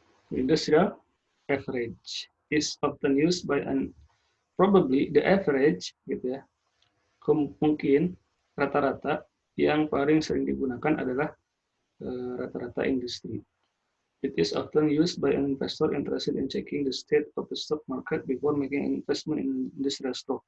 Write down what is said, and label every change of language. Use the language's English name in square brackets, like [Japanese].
[English] Industrial average is often used by an probably the average [Indonesian] gitu ya. Mungkin rata-rata yang paling sering digunakan adalah rata-rata industri. [English] It is often used by an investor interested in checking the state of the stock market before making an investment in industrial stock.